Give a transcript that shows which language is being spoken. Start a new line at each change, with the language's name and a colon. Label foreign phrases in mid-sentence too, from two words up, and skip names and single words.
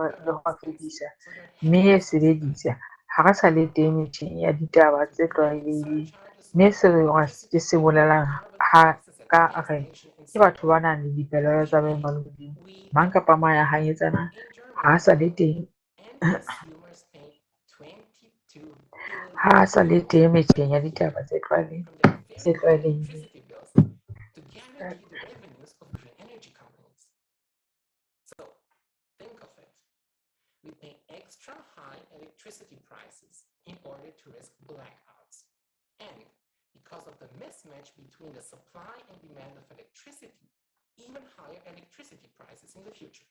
Northern Sotho: fedisa mme e sebedisa ga re sa le teng metšheng ya ditaba tse tlwaelegileng mme seo ke se bolelang ka re ke batho ba nang le dipelaelo tsa maemo a legodimo mang kapa mang ya hanyetsana ga a sa le teng ha a sa le teng metšheng ya ditaba tse tlwaelegileng.
English: To guarantee the revenues of green energy companies. So, think of it. We pay extra high electricity prices in order to risk blackouts. And because of the mismatch between the supply and demand of electricity, even higher electricity prices in the future.